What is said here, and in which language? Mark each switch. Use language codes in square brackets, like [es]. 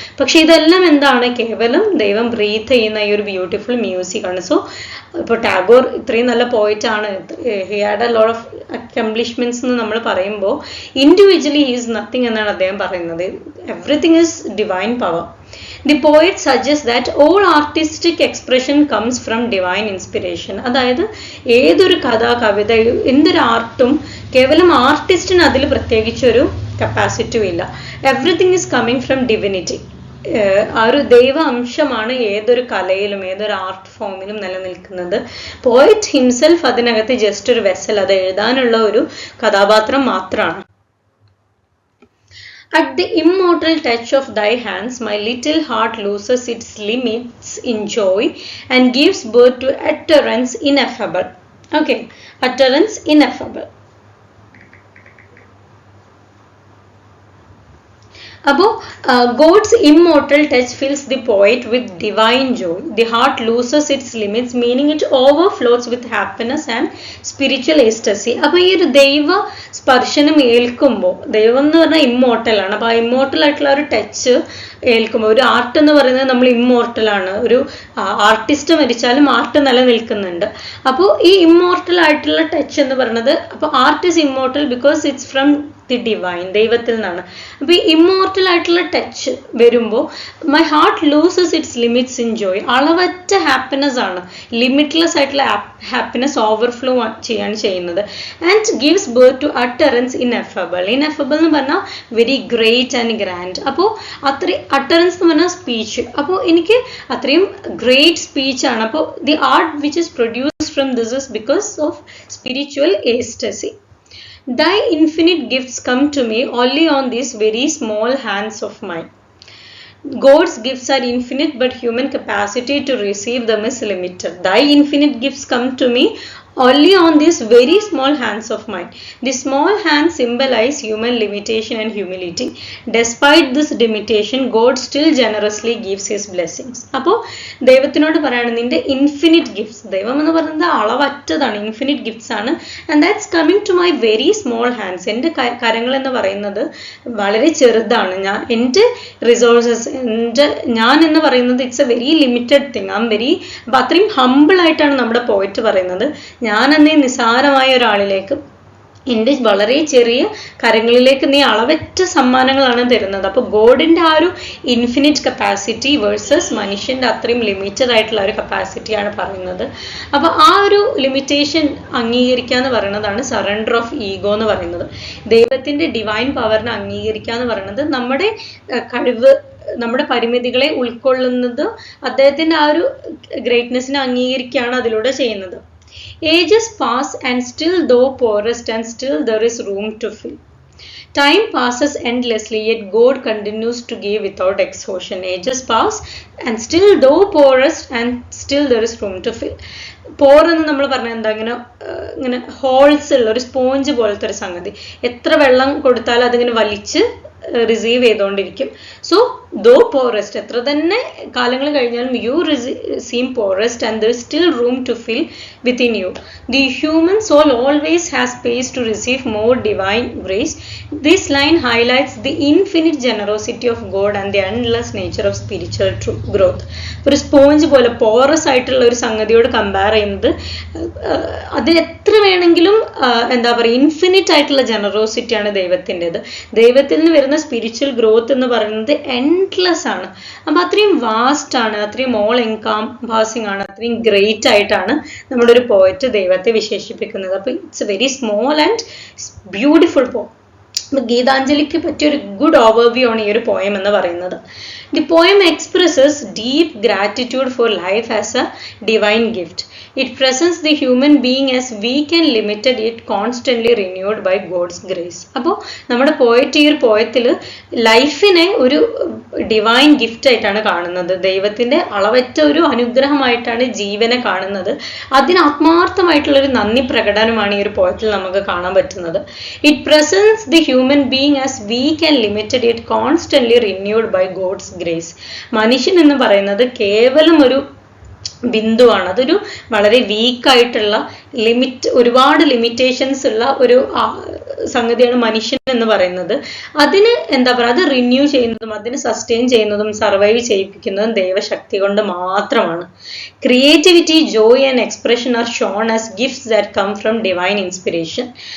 [ml] പക്ഷെ ഇതെല്ലാം എന്താണ്? കേവലം ദൈവം ബ്രീത്ത് ചെയ്യുന്ന ഈ ഒരു ബ്യൂട്ടിഫുൾ മ്യൂസിക് ആണ്. സോ ഇപ്പോൾ ടാഗോർ ഇത്രയും നല്ല പോയിറ്റ് ആണ്, [en] he had a lot of accomplishments [ml] എന്ന് നമ്മൾ പറയുമ്പോൾ [en] individually he is nothing [ml] എന്നാണ് അദ്ദേഹം പറയുന്നത്. [en] Everything is divine power. The poet suggests that all artistic expression comes from divine inspiration. [ml] അതായത് ഏതൊരു കഥ, കവിത, എന്തൊരു ആർട്ടും കേവലം ആർട്ടിസ്റ്റിന് അതിൽ പ്രത്യേകിച്ചൊരു കപ്പാസിറ്റിയും ഇല്ല. [en] Everything is coming from divinity. [ml] ആ ഒരു ദൈവ അംശമാണ് ഏതൊരു കലയിലും ഏതൊരു ആർട്ട് ഫോമിലും നിലനിൽക്കുന്നത്. പോയറ്റ് ഹിംസെൽഫ് അതിനകത്ത് ജസ്റ്റ് ഒരു വെസൽ, അത് എഴുതാനുള്ള ഒരു കഥാപാത്രം മാത്രമാണ്. [en] At the immortal touch of thy hands, my little heart loses its limits in joy and gives birth to utterance ineffable. Okay, utterance ineffable. അപ്പോൾ God's immortal touch fills the poet with divine joy. The heart loses its limits, meaning it overflows with happiness and spiritual ecstasy. [ml] അപ്പോൾ ഈ ഒരു ദൈവ സ്പർശനം ഏൽക്കുമ്പോൾ, ദൈവം എന്ന് പറഞ്ഞാൽ immortal ആണ്. അപ്പോൾ ആ ഇമ്മോർട്ടൽ ആയിട്ടുള്ള ഒരു ടച്ച് ഏൽക്കുമ്പോൾ, ഒരു ആർട്ട് എന്ന് പറയുന്നത് നമ്മൾ ഇമ്മോർട്ടൽ ആണ്. ഒരു ആർട്ടിസ്റ്റ് മരിച്ചാലും ആർട്ട് നിലനിൽക്കുന്നുണ്ട്. അപ്പോൾ ഈ ഇമ്മോർട്ടൽ ആയിട്ടുള്ള ടച്ച് എന്ന് പറയുന്നത്, അപ്പോൾ [en] art is immortal because it's from the divine, [ml] ദൈവത്തിൽ നിന്നാണ്. അപ്പോൾ ഈ ഇമ്മോർട്ടൽ ആയിട്ടുള്ള ടച്ച് വരുമ്പോൾ [en] My heart loses its limits in joy. [ml] അളവറ്റ ഹാപ്പിനെസ് ആണ്, ലിമിറ്റ്ലെസ് ആയിട്ടുള്ള ഹാപ്പിനെസ് ഓവർഫ്ലോ ചെയ്യാണ് ചെയ്യുന്നത്. [en] And gives birth to utterance ineffable. Ineffable [ml] എന്ന് പറഞ്ഞാൽ [en] Very great and grand. [ml] അപ്പോൾ അത്രയും അട്ടറൻസ് എന്ന് പറഞ്ഞാൽ സ്പീച്ച്. അപ്പോൾ എനിക്ക് അത്രയും ഗ്രേറ്റ് സ്പീച്ചാണ്. [en] അപ്പോൾ the art which is produced from this is because of spiritual ecstasy. Thy infinite gifts come to me only on these very small hands of mine. God's gifts are infinite, but human capacity to receive them is limited. Thy infinite gifts come to me only on these very small hands of mine. The small hands symbolize human limitation and humility. Despite this limitation, God still generously gives his blessings. [ml] അപ്പോൾ ദൈവത്തിനോട് പറയാണ്, നിന്റെ infinite gifts, ദൈവം എന്ന് പറയുന്നത് അളവറ്റതാണ്, infinite gifts ആണ്. [en] And that's coming to my very small hands. [ml] എൻ്റെ കരങ്ങൾ എന്ന് പറയുന്നത് വളരെ ചെറുതാണ്. എൻ്റെ റിസോഴ്സസ്, ഞാൻ എന്ന് പറയുന്നത് [en] It's a very limited thing. [ml] അപ്പം അത്രയും ഹമ്പിൾ ആയിട്ടാണ് നമ്മുടെ പോയിറ്റ് പറയുന്നത്. ഞാൻ എന്നീ നിസാരമായ ഒരാളിലേക്ക്, എൻ്റെ വളരെ ചെറിയ കരങ്ങളിലേക്ക് നീ അളവറ്റ സമ്മാനങ്ങളാണ് തരുന്നത്. അപ്പോൾ ഗോഡിൻ്റെ ആ ഒരു ഇൻഫിനിറ്റ് കപ്പാസിറ്റി വേഴ്സസ് മനുഷ്യൻ്റെ അത്രയും ലിമിറ്റഡ് ആയിട്ടുള്ള ഒരു കപ്പാസിറ്റിയാണ് പറയുന്നത്. അപ്പോൾ ആ ഒരു ലിമിറ്റേഷൻ അംഗീകരിക്കുക എന്ന് പറയുന്നതാണ് സറണ്ടർ ഓഫ് ഈഗോ എന്ന് പറയുന്നത്. ദൈവത്തിൻ്റെ ഡിവൈൻ പവറിനെ അംഗീകരിക്കുക എന്ന് പറയുന്നത് നമ്മുടെ കഴിവ്, നമ്മുടെ പരിമിതികളെ ഉൾക്കൊള്ളുന്നത്, അദ്ദേഹത്തിൻ്റെ ആ ഒരു ഗ്രേറ്റ്നെസ്സിനെ അംഗീകരിക്കുകയാണ് അതിലൂടെ ചെയ്യുന്നത്. [en] Ages pass and still though poorest and still there is room to fill. Time passes endlessly, yet God continues to give without exhaustion. Ages pass and still though poorest and still there is room to fill. [ml] പോർ എന്ന് നമ്മൾ പറഞ്ഞാൽ എന്താ, ഇങ്ങനെ holes ഉള്ള ഒരു sponge പോലത്തെ ഒരു സംഗതി. എത്ര വെള്ളം കൊടുത്താലും അതിങ്ങനെ വലിച്ച് റിസീവ് ചെയ്തുകൊണ്ടിരിക്കും. [en] so though porous, [ml] എത്ര തന്നെ കാലങ്ങൾ കഴിഞ്ഞാലും [en] You seem porous and there is still room to fill within you. The human soul always has space to receive more divine grace. This line highlights the infinite generosity of God and the endless nature of spiritual growth. [ml] ഒരു sponge പോലെ porous ആയിട്ടുള്ള ഒരു സംഗതിയോട് compare ചെയ്യുന്നത്, അതിന് എത്ര വേണമെങ്കിലും എന്താ പറയുക, ഇൻഫിനിറ്റ് ആയിട്ടുള്ള ജനറോസിറ്റിയാണ് ദൈവത്തിൻ്റെത്. ദൈവത്തിൽ നിന്ന് വരുന്ന സ്പിരിച്വൽ ഗ്രോത്ത് എന്ന് പറയുന്നത് എൻഡ്ലെസ് ആണ്. അപ്പം അത്രയും വാസ്റ്റ് ആണ്, അത്രയും ഓൾ എൻകംപാസിംഗ് ആണ്, അത്രയും ഗ്രേറ്റ് ആയിട്ടാണ് നമ്മുടെ ഒരു പോയറ്റ് ദൈവത്തെ വിശേഷിപ്പിക്കുന്നത്. അപ്പം [en] It's very small and beautiful poem. [ml] ഗീതാഞ്ജലിക്ക് പറ്റിയൊരു ഗുഡ് ഓവർവ്യൂ ആണ് ഈ ഒരു പോയം എന്ന് പറയുന്നത്. [en] The poem expresses deep gratitude for life as a divine gift. It presents the human being as weak and limited yet constantly renewed by God's grace. [ml] അപ്പോൾ നമ്മുടെ poet ഈ ഒരു പോയത്തിൽ ലൈഫിനെ ഒരു ഡിവൈൻ ഗിഫ്റ്റ് ആയിട്ടാണ് കാണുന്നത്. ദൈവത്തിൻ്റെ അളവറ്റ ഒരു അനുഗ്രഹമായിട്ടാണ് ജീവനെ കാണുന്നത്. അതിന് ആത്മാർത്ഥമായിട്ടുള്ളൊരു നന്ദി പ്രകടനമാണ് ഈ ഒരു പോയത്തിൽ നമുക്ക് കാണാൻ പറ്റുന്നത്. [en] It presents the human being as weak and limited yet constantly renewed by God's grace. [ml] മനുഷ്യൻ എന്ന് പറയുന്നത് കേവലം ഒരു ബിന്ദുവാണ്. അതൊരു വളരെ വീക്കായിട്ടുള്ള ഒരുപാട് ലിമിറ്റേഷൻസ് ഉള്ള ഒരു സംഗതിയാണ് മനുഷ്യൻ എന്ന് പറയുന്നത്. അതിന് എന്താ പറയുക, അത് റിന്യൂ ചെയ്യുന്നതും അതിന് സസ്റ്റെയിൻ ചെയ്യുന്നതും സർവൈവ് ചെയ്യിപ്പിക്കുന്നതും ദൈവശക്തി കൊണ്ട് മാത്രമാണ്. [en] Creativity, joy and expression are shown as gifts that come from divine inspiration.